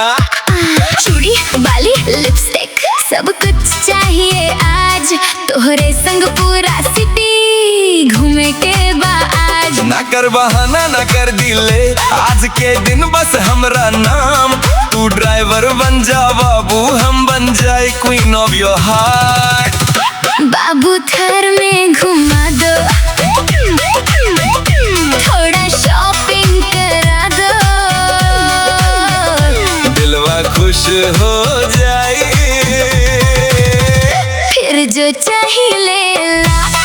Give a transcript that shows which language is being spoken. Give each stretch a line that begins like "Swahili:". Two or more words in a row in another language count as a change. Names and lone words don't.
Bhojpuri: चूड़ी बाली लिपस्टिक सब कुछ चाहिए आज तोहरे संग पूरा सिटी घूमे के बा आज ना कर बहाना ना कर दिले आज के दिन बस हमरा नाम तू ड्राइवर बन जा बाबू हम बन जाए
English: queen of your heart
Bhojpuri: बाबू थार में घुमा दो थोड़ा शॉपिंग करा दो दिलवा खुश हो जाए फिर जो चाहिए ला